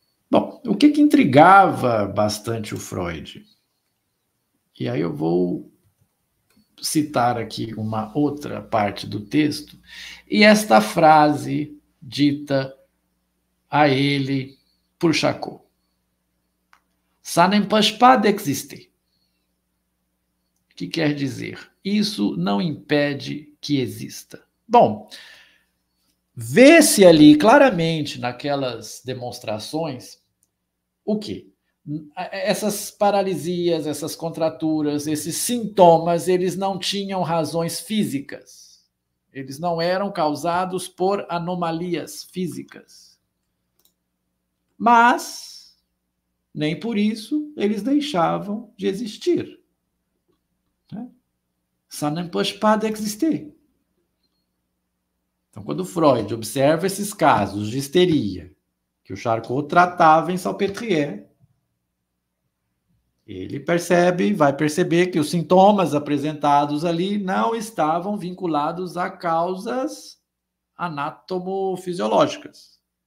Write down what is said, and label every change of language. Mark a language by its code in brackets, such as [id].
[pt] Bom, o que intrigava bastante o Freud? E aí eu vou citar aqui uma outra parte do texto, e esta frase dita a ele por Charcot. [fr] Ça n'empêche pas d'exister. [pt] O que quer dizer? Isso não impede que exista. Bom, vê-se ali claramente naquelas demonstrações o quê? Essas paralisias, essas contraturas, esses sintomas, eles não tinham razões físicas. Eles não eram causados por anomalias físicas. Mas, nem por isso, eles deixavam de existir. [fr] Ça n'empêche pas d'exister. [pt] Então, quando Freud observa esses casos de histeria que o Charcot tratava em Salpêtrière, ele vai perceber que os sintomas apresentados ali não estavam vinculados a causas anatomofisiológicas.